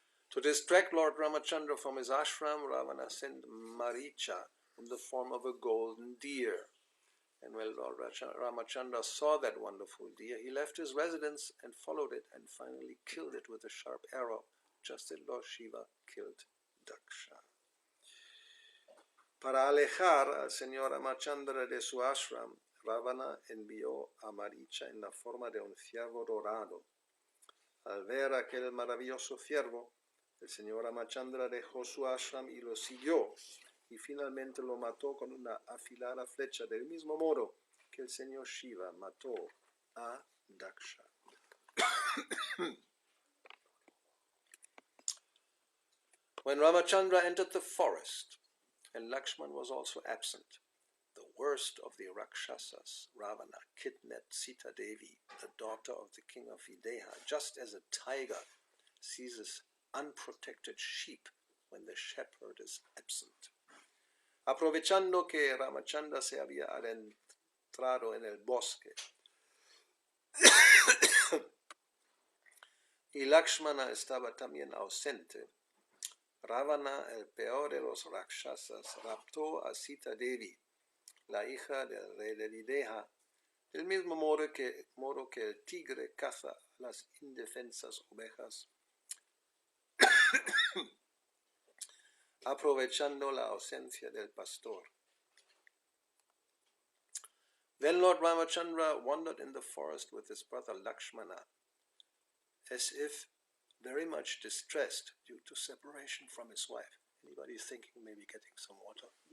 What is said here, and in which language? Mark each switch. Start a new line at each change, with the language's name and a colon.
English: To distract Lord Ramachandra from his ashram, Ravana sent Maricha in the form of a golden deer. And when Lord Ramachandra saw that wonderful deer, he left his residence and followed it and finally killed it with a sharp arrow just as Lord Shiva killed Daksha.
Spanish: Para alejar al señor Ramachandra de su ashram, Ravana envió a Maricha en la forma de un ciervo dorado. Al ver aquel maravilloso ciervo, el señor Ramachandra dejó su ashram y lo siguió, y finalmente lo mató con una afilada flecha, del mismo modo que el señor Shiva mató a Daksha.
English: When Ramachandra entered the forest, and Lakshman was also absent, the worst of the Rakshasas, Ravana, kidnapped Sita Devi, the daughter of the king of Videha, just as a tiger seizes unprotected sheep when the shepherd is absent.
Spanish: Aprovechando que Ramachandra se había adentrado en el bosque y Lakshmana estaba también ausente, Ravana, el peor de los Rakshasas, raptó a Sita Devi, la hija del rey de Videha, del mismo modo que el tigre caza las indefensas ovejas, aprovechando la ausencia del pastor.
English: Then Lord Ramachandra wandered in the forest with his brother Lakshmana, as if very much distressed due to separation from his wife. Anybody thinking maybe getting some water?